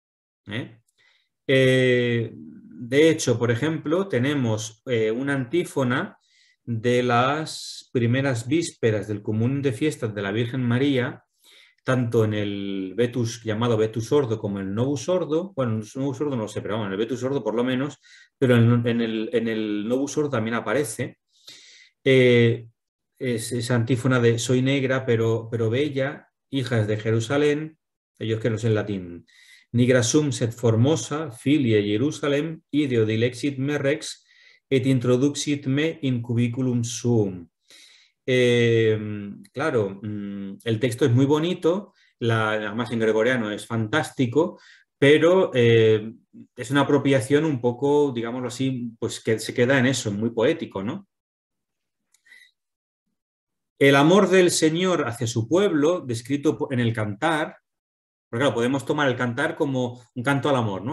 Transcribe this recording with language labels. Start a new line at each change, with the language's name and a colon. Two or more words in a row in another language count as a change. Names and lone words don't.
Spanish: De hecho, por ejemplo, tenemos una antífona de las primeras vísperas del común de fiestas de la Virgen María, tanto en el Vetus, llamado Vetus Ordo, como en el Novus Ordo. Bueno, el Novus Ordo no lo sé, pero bueno, en el Vetus Ordo por lo menos, pero en el Novus Ordo también aparece. Es esa antífona de soy negra, pero bella, hijas de Jerusalén, ellos que no sé en latín.
Latin: Nigra sum sed formosa, filie Jerusalem, ideo dilexit me rex, et introduxit me in cubiculum suum.
Spanish: Claro, el texto es muy bonito, además en gregoriano es fantástico, pero es una apropiación un poco, digámoslo así, pues que se queda en eso, muy poético, ¿no? El amor del Señor hacia su pueblo, descrito en el cantar, porque claro, podemos tomar el cantar como un canto al amor, ¿no?